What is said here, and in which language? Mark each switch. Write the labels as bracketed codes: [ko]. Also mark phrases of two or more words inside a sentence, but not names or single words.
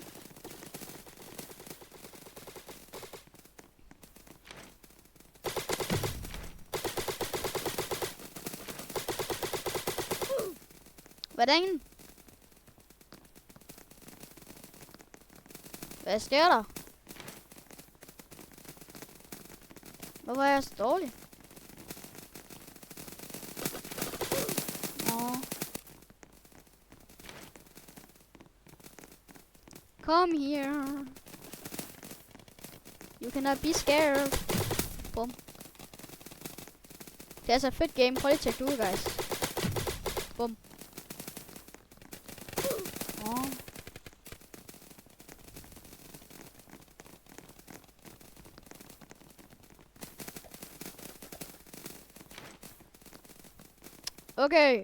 [da] Hvordan? Hvad sker der? Hvorfor er jeg så dårlig? [en] Come here. You cannot be scared. Bum. [da] Det er altså et fedt game. Prøv lige at tjekke det ud, guys. Bum. Okay.